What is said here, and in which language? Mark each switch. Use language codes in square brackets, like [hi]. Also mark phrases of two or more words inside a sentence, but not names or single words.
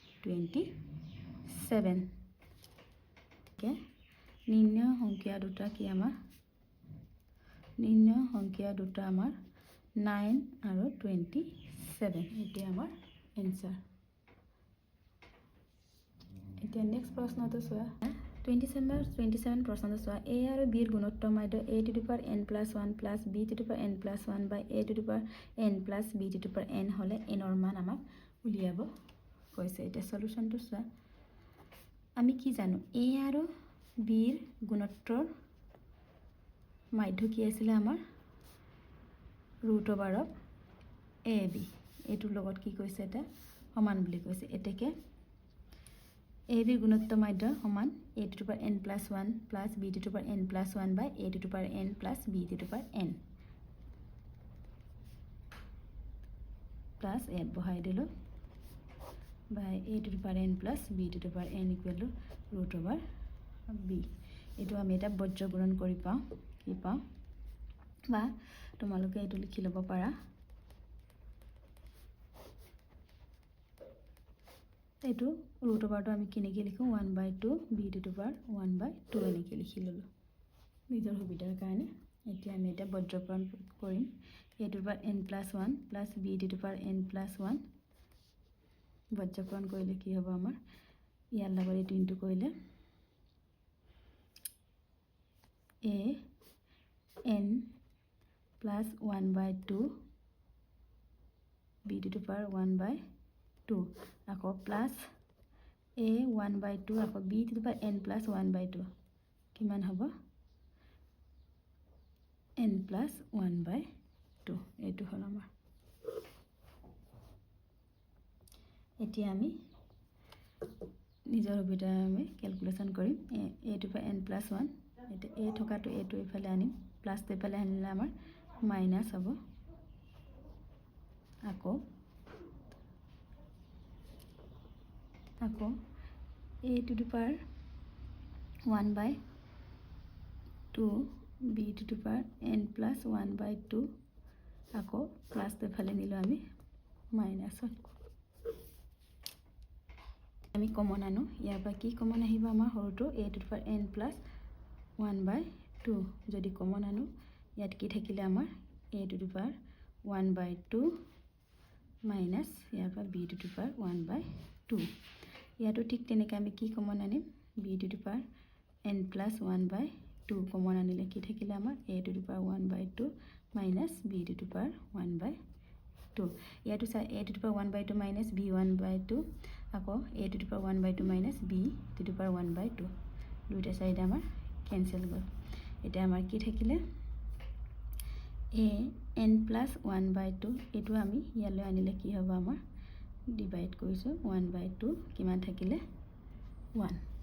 [as] 27 কে নিম্ন সংখ্যা দুটা কি আমাৰ নিম্ন সংখ্যা দুটা আমাৰ 9 আৰু 27 এটি আমাৰ এনসাৰ এতিয়া নেক্সট প্ৰশ্নটো চোৱা 27 প্ৰশ্নটো চোৱা a আৰু b ৰ গুণোত্তৰ মাধ্য [en] a to the power n plus 1 plus b to the power n plus 1 by a to the power n plus b to the power n [as] হলে n ৰ মান আমাক উলিয়াব কৈছে এটা সলিউশনটো চোৱা আমি কি জানো a আৰু b ৰ গুণোত্তৰ মাধ্য কি আছিল আমাৰ √/ab এটোৰ লগত কি কৈছে এটা সমান বুলি কৈছে এতেকে ab ৰ গুণোত্তৰ মাধ্য সমান [en] a to the power n plus 1 plus b to the power n plus 1 by a to the power n plus b to the power n [as] plus ইয়াত বহাই দিলো [en] by a to the power n plus b to the power n equal to [as] √/b এটো আমি এটা বজ্ৰ গুণন কৰি পাওঁ কি পাওঁ বা তোমালোকে এটো লিখি লব পাৰা এটো √/টো আমি কিনেকি লিখো 1/2 [en] b to the power 1/2 [as] এনেকে লিখি ললো নিজৰ সুবিধাৰ কাৰণে এতিয়া আমি এটা বজ্ৰকৰণ কৰিম [en] a to the power n plus 1 plus b to the power n plus 1 [as] বজ্ৰকৰণ কৰিলে কি হ'ব আমাৰ ইয়াৰ লগত এটো ইনটু কৰিলে [en] a n plus 1/2 b to the power 1/2 আকৌ plus a 1/2 আকৌ b to the power n plus 1/2 [as] কিমান হ'ব [en] n plus 1/2 [as] এটো হল আমাৰ এতিয়া আমি নিজৰ সুবিধা আমি ক্যালকুলেশন কৰিম [en] a to the power n plus 1 [as] এটা a থকাটো a টো ইফালে আনিম প্লাস টো ইফালে আনিলে আমাৰ মাইনাস হ'ব আকৌ [en] a to the power 1/2 b to the power n plus 1/2 [as] আকৌ প্লাস টো ইফালে নিলো আমি মাইনাস আমি কমন আনো ইয়াৰ পৰা কি কমন আহিব আমাৰ হৰটো [en] a to the power n plus 1/2 [as] যদি কমন আনো ইয়াত কি থাকিলে আমাৰ [en] a to the power 1/2 minus [as] ইয়াৰ পৰা [en] b to the power 1/2 ইয়াতো [as] ঠিক তেনেকৈ আমি কি কমন আনিম [en] b to the power n plus 1/2 [as] কমন আনিলে কি থাকিলে আমাৰ a [en] to the power 1/2 minus b to the power 1/2 [as] ইয়াতো চাই [en] a to the power 1/2 minus b 1/2 আকৌ a to the power 1/2 minus b to the power 1/2 [as] দুইটা সাইড আমাৰ ক্যান্সেল গল এটা আমাৰ কি থাকিলে [en] a n plus 1/2 [as] এটো আমি ইয়ালৈ আনিলে কি হ'ব আমাৰ ডিভাইড কৰিছো 1/2 কিমান থাকিলে 1